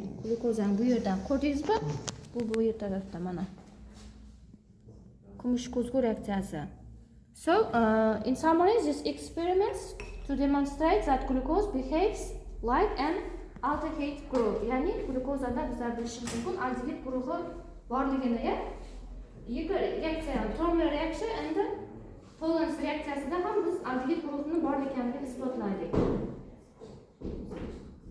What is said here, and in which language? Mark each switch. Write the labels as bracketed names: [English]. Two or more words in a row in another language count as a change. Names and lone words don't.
[Uzbek] Glukozani bu yerdan ko'rdingizmi? Bu yer tarafda mana. Kumush ko'zgu reaksiyasi. [English] So, in summary, these experiments to demonstrate that glucose behaves like an aldehyde group. [Uzbek] Ya'ni glukozada bizlar bilishimiz mumkin aldehyde guruhi borligini, reaksiya, [English] Tromer reaction and [Uzbek] Tollens reaksiyasida ham biz aldehyde guruhining bor ekanligini isbotladik.